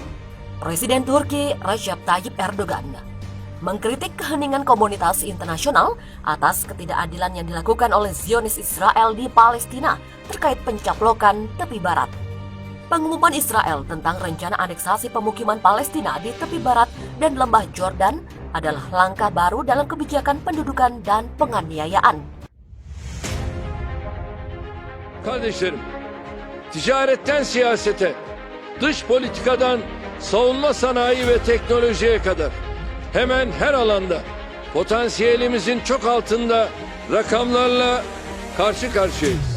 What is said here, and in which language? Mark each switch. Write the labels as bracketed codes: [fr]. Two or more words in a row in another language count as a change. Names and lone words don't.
[id] Presiden Turki Recep Tayyip Erdogan mengkritik keheningan komunitas internasional atas ketidakadilan yang dilakukan oleh Zionis Israel di Palestina terkait pencaplokan tepi barat. Pengumuman Israel tentang rencana aneksasi pemukiman Palestina di tepi barat dan lembah Jordan adalah langkah baru dalam kebijakan pendudukan dan penganiayaan. [tr] Kardeşlerim, ticaretten siyasete, dış politikadan savunma sanayi ve teknolojiye kadar hemen her alanda potansiyelimizin çok altında rakamlarla karşı karşıyayız.